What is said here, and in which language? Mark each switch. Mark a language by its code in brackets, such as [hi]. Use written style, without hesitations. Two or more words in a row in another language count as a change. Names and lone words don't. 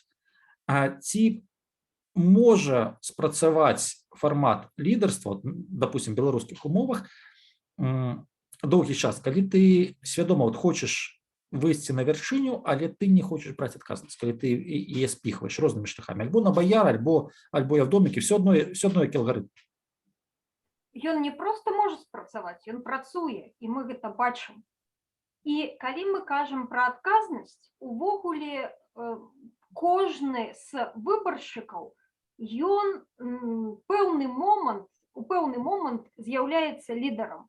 [be] Ці можа спрацаваць фармат лідарства, допустим, в беларускіх умовах, доўгі час, калі ты свядома хочаш выйсці на вяршыню, але ты не хочаш браць адказнасць, калі ты яе спіхваеш рознымі шляхамі, альбо на баяр, альбо я в доміке, [uk] все одно які [be] алгарытм. Ён не проста можа спрацаваць, ён працуе, і мы гэта бачым. І калі мы кажам пра адказнасць, увогуле кожны з выбаршчыкаў, ён у пэўны момант з'яўляецца лідарам.